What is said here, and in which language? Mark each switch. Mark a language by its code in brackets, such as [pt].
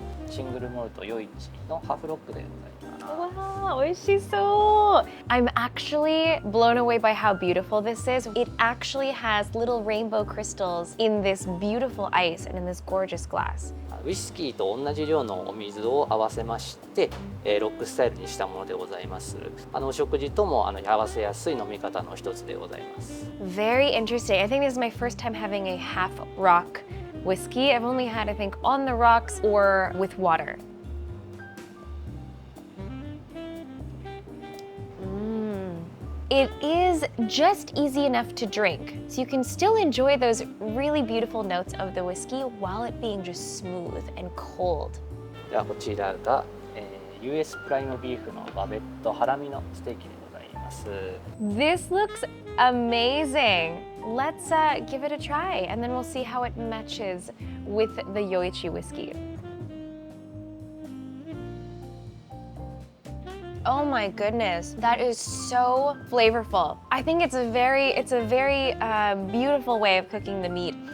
[ja] シングルモルトヨイチのハーフロックでございます。 Wow, 美味しそう. [en] I'm actually blown away by how beautiful this is. It actually has little rainbow crystals in this beautiful ice and in this gorgeous glass. [ja] ウイスキーと同じ量のお水を合わせまして、ロックスタイルにしたものでございます。お食事とも合わせやすい飲み方の一つでございます。 [en] Very interesting. I think this is my first time having a half rock whiskey. I've only had, I think, on the rocks or with water. It is just easy enough to drink, so you can still enjoy those really beautiful notes of the whiskey while it being just smooth and cold. [ja] ではこちらが、US プライムビーフのバベットハラミのステーキでございます。 [en] This looks amazing. Let's give it a try, and then we'll see how it matches with the Yoichi whiskey. Oh my goodness, that is so flavorful. I think it's a very beautiful way of cooking the meat.